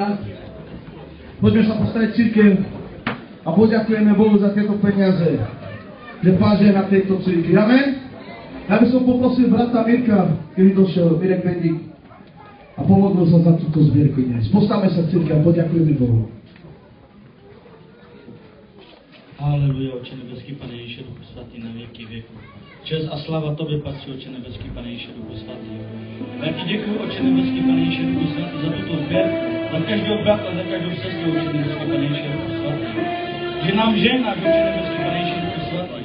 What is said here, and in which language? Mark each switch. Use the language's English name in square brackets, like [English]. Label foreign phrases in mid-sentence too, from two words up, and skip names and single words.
[Slovak] Poďme sa postaviť cirkev a poďakujeme Bohu za tieto peniaze, že páže na tejto cirkvi. Amen? Ja by som poprosil brata Mirka, keby došiel, Mirek Bendik, a pomodlil sa za túto zbierku dnes. Postavme sa cirkev a poďakujeme Bohu. [Czech] Aleluja, Oče nebeský, Pane Ježiši, Duchu Svatý, na věky věku. Čest a slava Tobě patří, Oče nebeský, Pane Ježiši, Duchu Svatý. Já Ti děkuji, Oče nebeský, Pane Ježiši, Duchu Svatý, za tuto sběrku, za každého brata, za každou sestru, Oče nebeský, Pane Ježiši, Duchu Svatý. Že nám žehnáš, Oče nebeský, Pane Ježiši, Duchu Svatý.